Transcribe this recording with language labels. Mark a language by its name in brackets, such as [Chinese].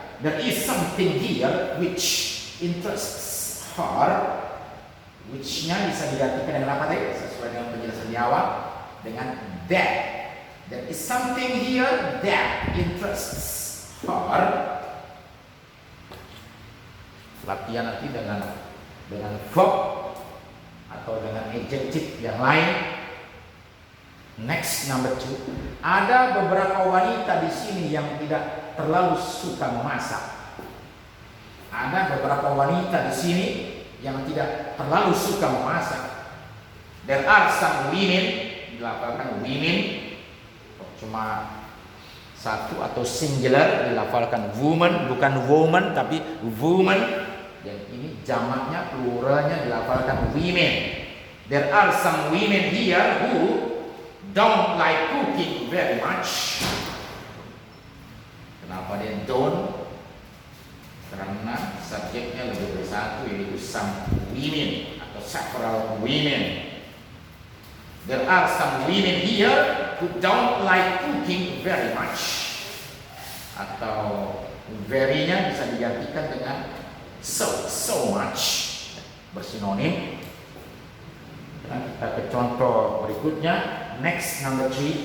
[English] There is something here which interests her. [Indonesian] Which-nya bisa digantikan dengan apa tadi? Sesuai dengan penjelasan di awal, dengan that. [English] There is something here that interests her. [Indonesian] Latihan nanti dengan verb atau dengan adjective yang lain. [English] Next, number 2. [Indonesian] Ada beberapa wanita di sini yang tidak terlalu suka memasak. Ada beberapa wanita di sini yang tidak terlalu suka memasak. [English] There are some women, [Indonesian] dilafalkan women, cuma satu atau singular, dilafalkan woman, bukan woman tapi woman. Dan ini jamaknya, pluralnya dilafalkan women. [English] There are some women here who don't like cooking very much. [Indonesian] Kenapa dia don't? Karena subjeknya lebih dari satu, yaitu some women atau several women. [English] There are some women here who don't like cooking very much. [Indonesian] Atau very-nya bisa digantikan dengan so much, bersinonim. Dan kita ke contoh berikutnya. [English] Next, number 3.